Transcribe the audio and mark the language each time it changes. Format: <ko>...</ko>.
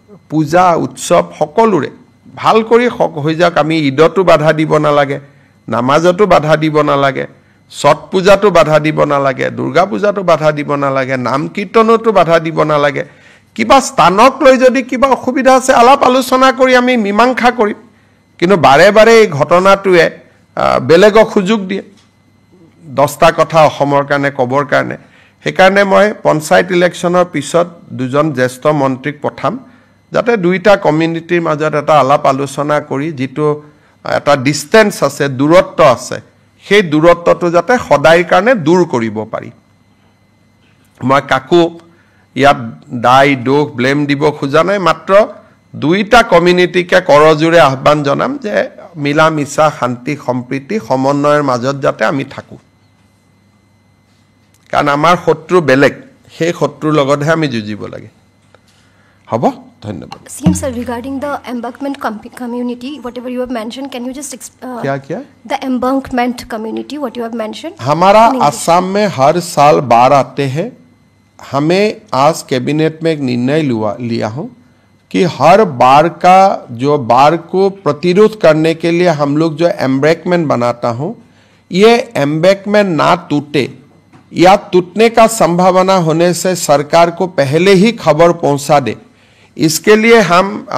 <as>পূজা উৎসৱ সকলোৰে ভাল কৰি হৈ যাওক আমি ঈদতো বাধা দিব নালাগে নামাজতো বাধা দিব নালাগে ছট পূজাতো বাধা দিব নালাগে দুৰ্গা পূজাতো বাধা দিব নালাগে নাম কীৰ্তনতো বাধা দিব নালাগে কিবা স্থানক লৈ যদি কিবা অসুবিধা আছে আলাপ আলোচনা কৰি আমি মীমাংসা কৰিম কিন্তু বাৰে বাৰে এই ঘটনাটোৱে বেলেগক সুযোগ দিয়ে 10টা কথা অসমৰ কাৰণে কবৰ কাৰণে সেইকাৰণে মই পঞ্চায়ত ইলেকশ্যনৰ পিছত দুজন জ্যেষ্ঠ মন্ত্ৰীক পঠাম যাতে দুইটা কমিউনিটিৰ মাজত এটা আলাপ আলোচনা কৰি যেটো এটা ডিসটেন্স আছে দূৰত্ব আছে সেই দূৰত্বটো যাতে সদায়ৰ কাৰণে দূৰ কৰিব পাৰি মই কাকো ইয়াত দাই দোষ ব্লেম দিব খোজা নাই মাত্ৰ দুইটা কমিউনিটিকে কৰজুৰে আহ্বান জনাম যে মিলা মিছা শান্তি সম্প্ৰীতি সমন্বয়ৰ মাজত যাতে আমি থাকো কাৰণ আমাৰ শত্ৰু বেলেগ সেই শত্ৰুৰ লগতহে আমি যুঁজিব লাগে হ'ব ধন্যবাদ</as> <en>CM sir, regarding the embankment community, whatever you have mentioned, can you just</en> <hi>क्या</hi> <en>the embankment community, what you have mentioned?</en> <hi>हमारा असम में हर साल बाढ़ आते हैं हमें आज कैबिनेट में एक निर्णय लिया हूं कि हर बाढ़ का जो बाढ़ को प्रतिरोध करने के लिए हम लोग जो एम्बैंकमेंट बनाता हूं ये एम्बैंकमेंट ना टूटे या टूटने का संभावना होने से सरकार को पहले ही खबर पहुंचा दे इसके लिए हम</hi>